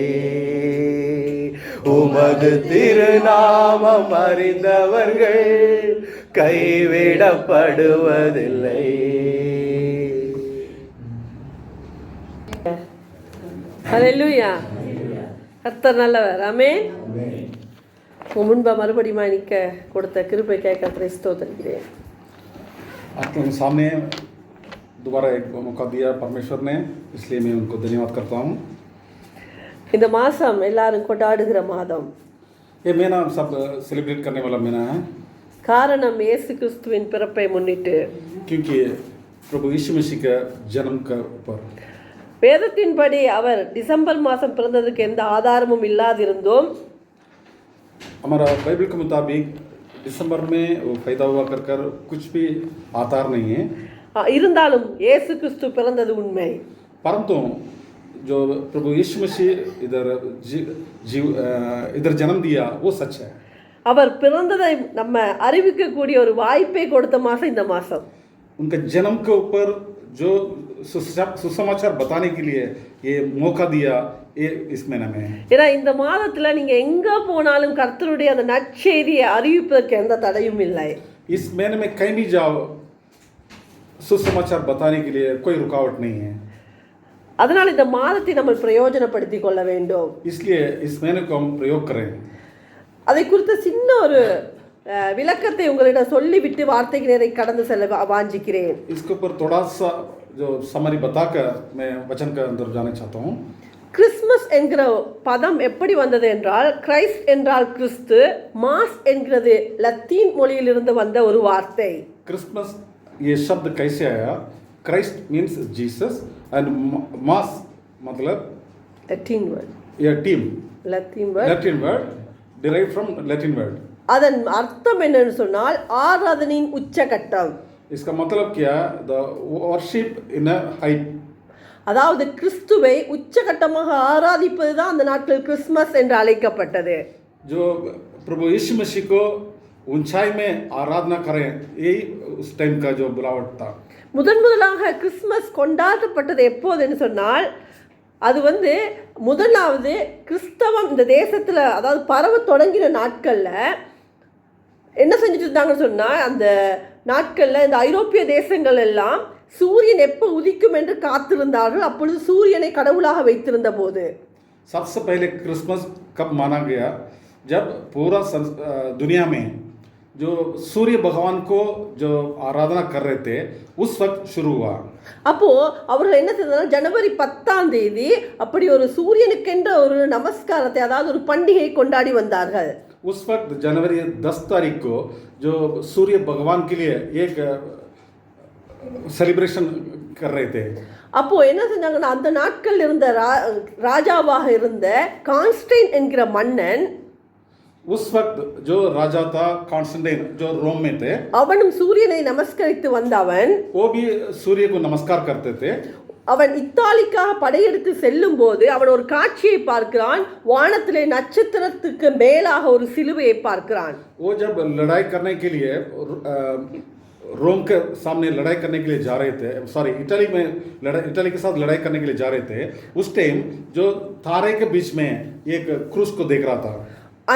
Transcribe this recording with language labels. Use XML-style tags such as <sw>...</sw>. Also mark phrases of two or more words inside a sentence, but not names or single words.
<ta>உமது திருநாமம் அறிந்தவர்கள் கைவிடப்படுவதில்லை. ஹல்லேலூயா. கர்த்தர் நல்லவர். ஆமென். முன்பா மறுபடியும் நிற்க கொடுத்த கிருபைக்காக கர்த்தரை ஸ்தோத்திரிக்கிறேன்.</ta> <hi>आप लोगों के सामने दोबारा एक मौका दिया परमेश्वर ने, इसलिए मैं उनको धन्यवाद करता हूँ.</hi> <ta>இந்த மாதம் எல்லாரும் கொண்டாடுகிற மாதம்.</ta> <hi>ये महीना सब सेलिब्रेट करने वाला महीना है</hi> <ta>காரணம் இயேசு கிறிஸ்துவின் பிறப்பை முன்னிட்டு.</ta> <hi>क्योंकि प्रभु यीशु मसीह का जन्म का ऊपर</hi> <ta>வேதத்தின்படி அவர் டிசம்பர் மாதம் பிறந்ததுக்கு எந்த ஆதாரமும் இல்லாதிருந்தோம்.</ta> <hi>हमारा बाइबल के मुताबिक दिसंबर में वो पैदा हुआ कर कुछ भी आधार नहीं है.</hi> <ta>இருந்தாலும் இயேசு கிறிஸ்து பிறந்தது உண்மை.</ta> <hi>परंतु जो प्रभु यीशु मसीह इधर जन्म दिया वो सच है.</hi> <ta>அவர் பிறந்ததை நம்ம அறிவிக்கக்கூடிய ஒரு வாய்ப்பை கொடுத்த மாதம் இந்த மாதம்.</ta> <hi>उनके जन्म के ऊपर जो सुसमाचार बताने के लिए ये मौका दिया ये इस महीने में.</hi> <ta>ஏன்னா இந்த மாதத்துல நீங்க எங்க போனாலும் கர்த்தருடைய அந்த நற்செய்தியை அறிவிப்பதற்கு எந்த தடையும் இல்லை.</ta> <hi>इस महीने में कहीं भी जाओ सुसमाचार बताने के लिए कोई रुकावट नहीं है.</hi> <ta>அதனால இந்த மாதத்தை நம்ம பிரயோஜனப்படுத்திக் கொள்ள வேண்டும்.</ta> <hi>इसलिए इस महीने को हम प्रयोग करें.</hi> <ta>அதை குறித்த சின்ன ஒரு விளக்கத்தை உங்களிடம் சொல்லிவிட்டு வார்த்தைக்கு நேரை கடந்து செல்ல வாஞ்சிக்கிறேன்.</ta> <hi>इसके ऊपर थोड़ा सा जो समरी बताकर मैं वचन के अंदर जाना चाहता हूँ.</hi> <ta>கிறிஸ்மஸ் என்கிற பதம் எப்படி வந்தது என்றால், கிரைஸ்ட் என்றால் கிறிஸ்து, மாஸ் என்கிறது லத்தீன் மொழியிலிருந்து வந்த ஒரு வார்த்தை.</ta> <hi>क्रिसमस ये शब्द कैसे आया?</hi> <en>Christ means Jesus and Mass</en> <hi>मतलब</hi> <en>Latin word.</en> <hi>ये टीम</hi> <en>Latin word. Latin word derived from Latin word.</en> <ta>அதன் அர்த்தம் என்னன்னு சொன்னால் ஆராதனையின் உச்சகட்டம்.</ta> <hi>इसका मतलब क्या?</hi> <en>the worship in a height.</en> <ta>அதாவது கிறிஸ்துவை உச்சகட்டமாக ஆராதிப்பது தான் அந்த நாட்களில் கிறிஸ்மஸ் என்று அழைக்கப்பட்டது.</ta> <hi>जो प्रभु यीशु मसीह को ऊंचाई में आराधना करें, यही उस टाइम का जो बुलावट था.</hi> <ta>முதலாக கிறிஸ்மஸ் கொண்டாடப்பட்டது எப்போதுன்னு சொன்னால், அது முதலாவது கிறிஸ்தவம் இந்த தேசத்தில், அதாவது பரவ தொடங்கின நாட்களில் என்ன செஞ்சுட்டு இருந்தாங்கன்னு சொன்னால், அந்த நாட்களில் இந்த ஐரோப்பிய தேசங்கள் எல்லாம் சூரியன் எப்போ உதிக்கும் என்று காத்திருந்தார்கள். அப்பொழுது சூரியனை கடவுளாக வைத்திருந்த போது</ta> <hi>सबसे पहले क्रिसमस कब माना गया? जब पूरा दुनिया में जो सूर्य भगवान को जो आराधना कर रहे थे उस वक्त शुरू हुआ.</hi> <ta>அப்போ அவர்கள் என்ன செய்தார்கள்? ஜனவரி 10 அப்படி ஒரு சூரியனுக்கென்ற ஒரு நமஸ்காரத்தை, அதாவது ஒரு பண்டிகை கொண்டாடி வந்தார்கள்.</ta> <hi>उस वक्त जनवरी 10 तारीख को जो सूर्य भगवान के लिए एक सेलिब्रेशन कर रहे थे.</hi> <ta>அப்போ என்ன செஞ்சாங்கன்னா, அந்த நாட்கள் இருந்த ராஜாவாக இருந்த கான்ஸ்டைன் என்கிற மன்னன்,</ta> <hi>उस वक्त जो राजा था कॉन्स्टेंटाइन जो रोम में थे,</hi> <ta>அவனும் சூரியனை நமஸ்கரித்து வந்தவன்.</ta> <hi>वो भी सूर्य को नमस्कार करते थे.</hi> <ta>அவன் இத்தாலிக்காக படையெடுத்து செல்லும் போது அவன் ஒரு காட்சியை பார்க்கிறான். வானத்திலே நட்சத்திரத்துக்கு மேலாக ஒரு சிலுவையை பார்க்கிறான்.</ta> <hi>वो जब लड़ाई करने के लिए रोम के सामने लड़ाई करने के लिए जा रहे थे, सॉरी इटली के साथ लड़ाई करने के लिए जा रहे थे, उस टाइम जो तारे के बीच में एक क्रूस को देख रहा था.</hi>